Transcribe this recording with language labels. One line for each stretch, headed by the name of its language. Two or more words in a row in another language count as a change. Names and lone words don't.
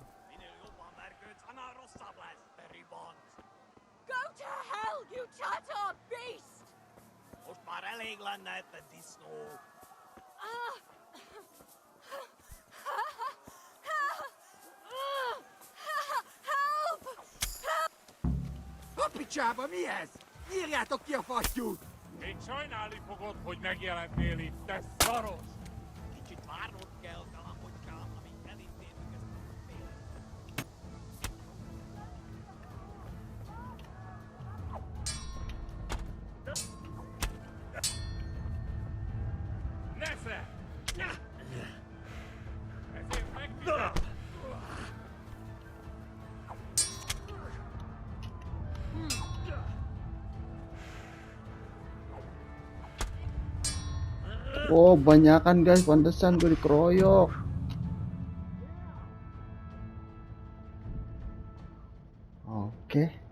English: Go to hell, you Tatar beast!
Hungarian: Picsába mi ez? Írjátok ki a fattyút! Még sajnálni fogod, hogy megjelentél itt, te szaros! Kicsit várnod kell, kalamocskám, amíg elintézzük ezt a félet. Nesze! Ezért megfizet!
Indonesian: Oh, banyakan guys, pantesan gue dikeroyok. Oke.